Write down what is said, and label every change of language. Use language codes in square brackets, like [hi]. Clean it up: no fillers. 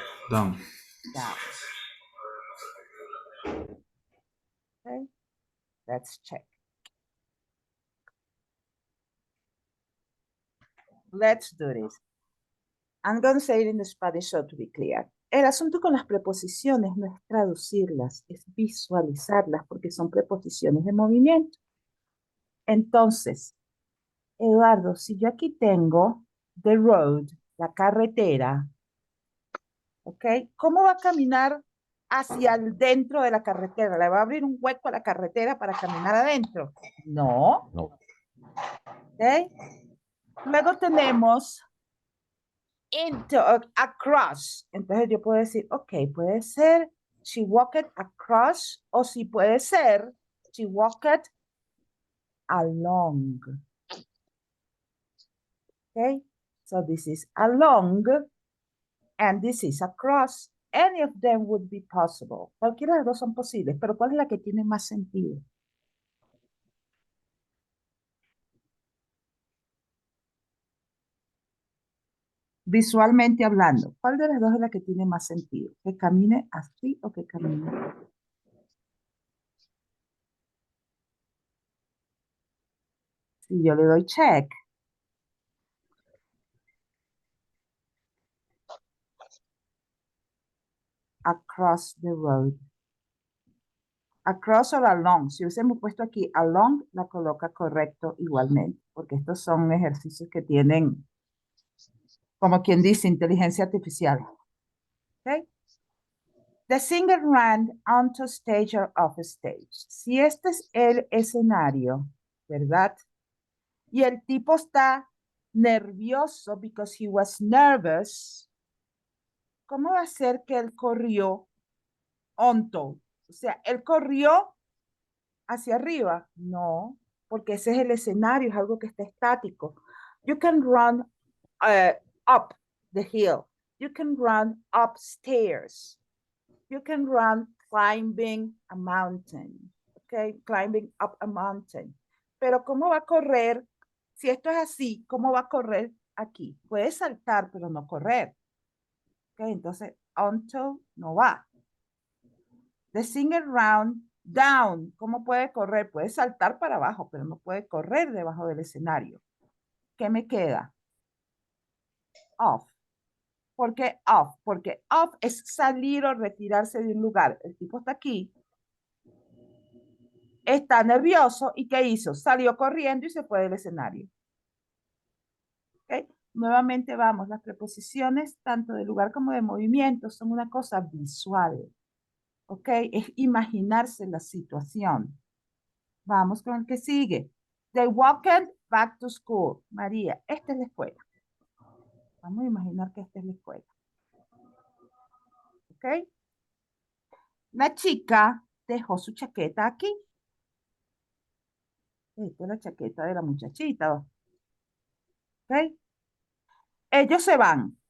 [en] Down. Down. Okay, let's check. Let's do this. I'm going to say it in Spanish so to be clear. [es] El asunto con las preposiciones no es traducirlas, es visualizarlas porque son preposiciones de movimiento. Entonces, Eduardo, si yo aquí tengo [en] the road, [es] la carretera, ¿ok? ¿Cómo va a caminar hacia el dentro de la carretera? ¿Le va a abrir un hueco a la carretera para caminar adentro? No. No. ¿Ok? Luego tenemos into, across. Entonces yo puedo decir, ok, puede ser [en] she walked across [es] o si puede ser [en] she walked along. Okay, so this is along and this is across. Any of them would be possible. [es] Cualquiera de las dos son posibles, pero ¿cuál es la que tiene más sentido? Visualmente hablando, ¿cuál de las dos es la que tiene más sentido? ¿Que camine así o que camine? Si yo le doy check. [en] Across the road. Across or along. [es] Si hubiésemos puesto aquí along, la coloca correcto igualmente, porque estos son ejercicios que tienen, como quien dice, inteligencia artificial. [en] Okay. The singer ran onto stage or off stage. [es] Si este es el escenario, ¿verdad? Y el tipo está nervioso [en] because he was nervous, [es] ¿cómo va a ser que él corrió onto? O sea, él corrió hacia arriba. No, porque ese es el escenario, es algo que está estático. [en] You can run up the hill. You can run upstairs. You can run climbing a mountain. Okay, climbing up a mountain. [es] Pero ¿cómo va a correr? Si esto es así, ¿cómo va a correr aquí. Puede saltar, pero no correr. ¿Ok? Entonces, until no va. [en] The singer round down. [es] ¿Cómo puede correr? Puede saltar para abajo, pero no puede correr debajo del escenario. ¿Qué me queda? Off. ¿Por qué off? Porque off es salir o retirarse de un lugar. El tipo está aquí, está nervioso y ¿qué hizo? Salió corriendo y se fue del escenario. ¿Okay? Nuevamente vamos, las preposiciones tanto de lugar como de movimiento son una cosa visual. ¿Ok? Es imaginarse la situación. Vamos con el que sigue. They walked back to school. María, esta es la escuela. Vamos a imaginar que esta es la escuela. ¿Ok? La chica dejó su chaqueta aquí. Esta es la chaqueta de la muchachita. ¿Ok? Ellos se van.